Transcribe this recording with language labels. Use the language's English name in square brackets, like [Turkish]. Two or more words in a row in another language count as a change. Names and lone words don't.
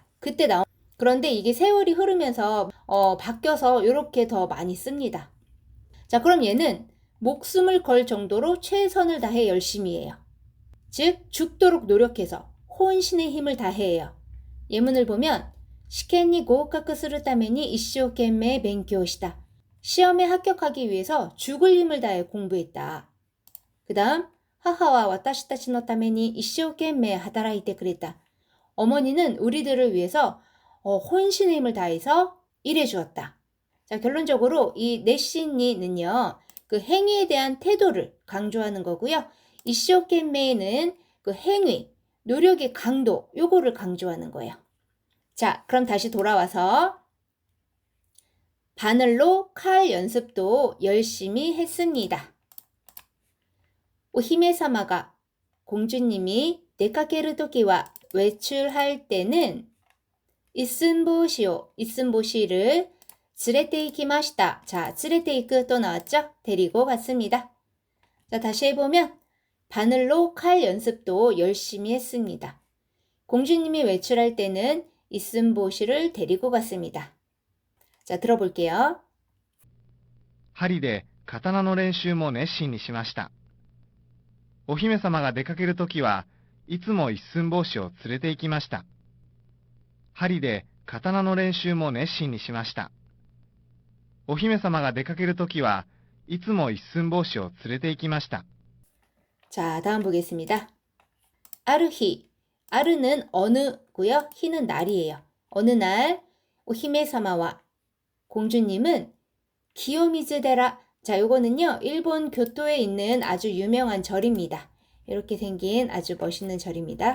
[Korean] 그때 나온 그런데 이게 세월이 흐르면서 바뀌어서 이렇게 더 많이 씁니다. 자, 그럼 얘는 목숨을 걸 정도로 최선을 다해 열심히 해요. 즉 죽도록 노력해서 혼신의 힘을 다해요. 예문을 보면 [Japanese] 試験に合格するために一生懸命勉強した. [Korean] 시험에 합격하기 위해서 죽을 힘을 다해 공부했다. 그 다음 [Japanese] 母は私たちのために一生懸命働いてくれた. [Korean] 어머니는 우리들을 위해서 혼신의 힘을 다해서 일해 주었다. 자, 결론적으로 이 네신니는요. 그 행위에 대한 태도를 강조하는 거고요. 이쇼켄메이는 그 행위, 노력의 강도, 요거를 강조하는 거예요. 자, 그럼 다시 돌아와서 바늘로 칼 연습도 열심히 했습니다. 오히메사마가 공주님이 [Japanese] 出かける時は [Korean] 외출할 때는 이슨보시를 [Japanese] 連れて行きました. [Korean] 자, [Japanese] 連れて行く [Korean] 또 나왔죠? 데리고 갔습니다. 자, 다시 해보면 바늘로 칼 연습도 열심히 했습니다. 공주님이 외출할 때는 이슨보시를 데리고 갔습니다. 자, 들어볼게요. [Japanese] 針で刀の練習も熱心にしました。お姫様が出かけるときはいつも一寸法師を連れて行きました。針で刀の練習も熱心にしました。お姫様が出かけるときはいつも一寸法師を連れて行きました。 [Korean] 자, 다음 보겠습니다. 아르히. 아르는 어느고요. 히는 날이에요. 어느 날 오히메사마와 공주님은 기요미즈데라. 자, 요거는요. 일본 교토에 있는 아주 유명한 절입니다. 이렇게 생긴 아주 멋있는 절입니다.